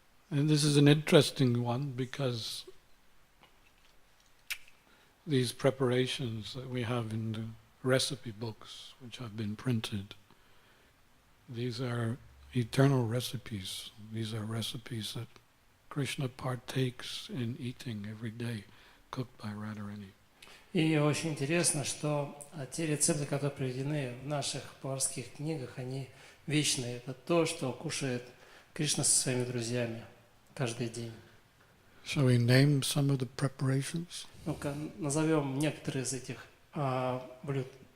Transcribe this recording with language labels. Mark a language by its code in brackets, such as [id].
[en] And this is an interesting one because these preparations that we have in the recipe books which have been printed, these are eternal recipes. These are recipes that Krishna partakes in eating every day, cooked by Radharani. [ru] И очень интересно, что те рецепты, которые приведены в наших поварских книгах, они вечные. Это то, что кушает Кришна со своими друзьями каждый день. [en] Shall we name some of the preparations? [ru] Ну-ка, назовем некоторые из этих блюд.